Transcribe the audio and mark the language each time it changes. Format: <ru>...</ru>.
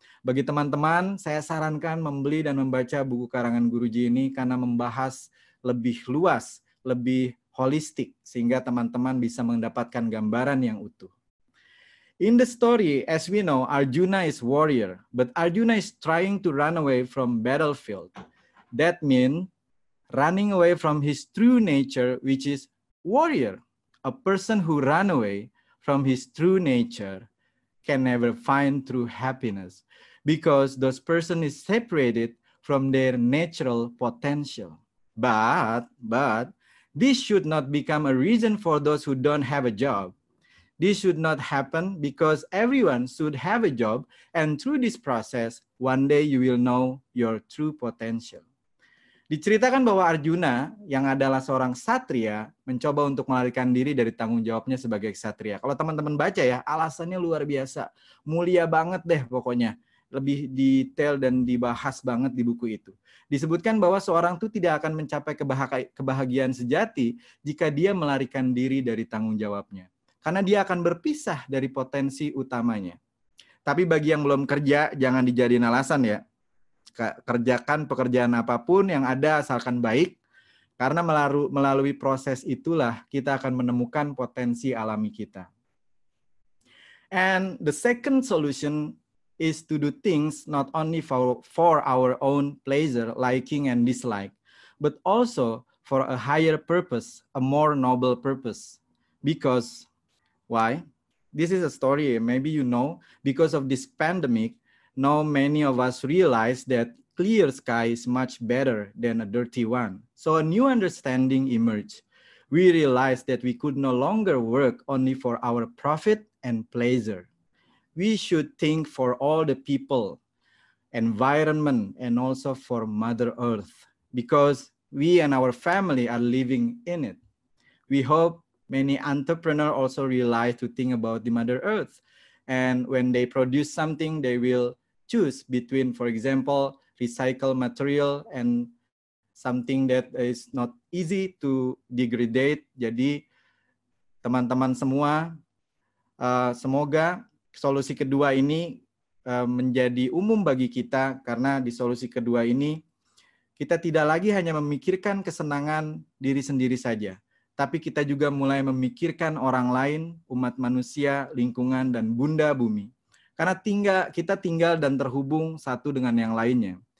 <id>Bagi teman-teman, saya sarankan membeli dan membaca buku karangan Guruji ini karena membahas lebih luas, lebih holistik, sehingga teman-teman bisa mendapatkan gambaran yang utuh.</id> <en>In the story, as we know, Arjuna is warrior, but Arjuna is trying to run away from battlefield. That means running away from his true nature, which is warrior. A person who runs away from his true nature can never find true happiness because those person is separated from their natural potential. But this should not become a reason for those who don't have a job. This should not happen because everyone should have a job, and through this process, one day you will know your true potential.</en> <id>Diceritakan bahwa Arjuna yang adalah seorang ksatria mencoba untuk melarikan diri dari tanggung jawabnya sebagai ksatria. Kalau teman-teman baca ya, alasannya luar biasa. Mulia banget deh pokoknya. Lebih detail dan dibahas banget di buku itu. Disebutkan bahwa seorang itu tidak akan mencapai kebahagiaan sejati jika dia melarikan diri dari tanggung jawabnya. Karena dia akan berpisah dari potensi utamanya. Tapi bagi yang belum kerja, jangan dijadiin alasan ya. Kerjakan pekerjaan apapun yang ada asalkan baik, karena melalui proses itulah kita akan menemukan potensi alami kita.</id> <en>And the second solution is to do things not only for our own pleasure, liking and dislike, but also for a higher purpose, a more noble purpose. Because, why? This is a story, maybe you know, because of this pandemic, now many of us realize that clear sky is much better than a dirty one. So a new understanding emerged. We realized that we could no longer work only for our profit and pleasure. We should think for all the people, environment, and also for Mother Earth, because we and our family are living in it. We hope many entrepreneurs also realize to think about the Mother Earth. And when they produce something, they will choose between, for example, recycled material and something that is not easy to degrade.</en> <id>Jadi teman-teman semua, semoga solusi kedua ini menjadi umum bagi kita, karena di solusi kedua ini kita tidak lagi hanya memikirkan kesenangan diri sendiri saja, tapi kita juga mulai memikirkan orang lain, umat manusia, lingkungan, dan bunda bumi. Karena kita tinggal dan terhubung satu dengan yang lainnya.</id>